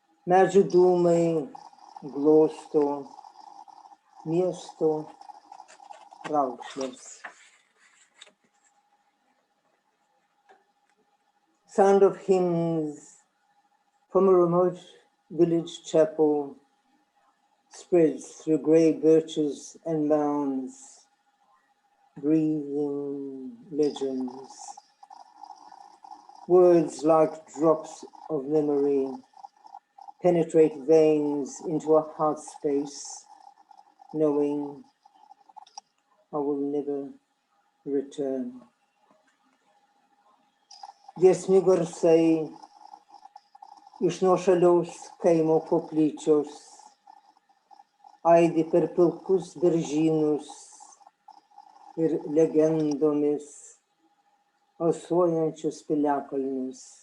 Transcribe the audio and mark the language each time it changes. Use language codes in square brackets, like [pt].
[lt] Medžių dūmai glosto miesto raukšles. [en] Sound of hymns from a remote village chapel spreads through grey birches and mounds, breathing legends. Words like drops of memory penetrate veins into a heart space, knowing I will never return. [lt] Giesmių garsai iš nuošaliaus kaimo koplyčios aidi per pilkus beržynus ir legendomis alsuojančius piliakalnius.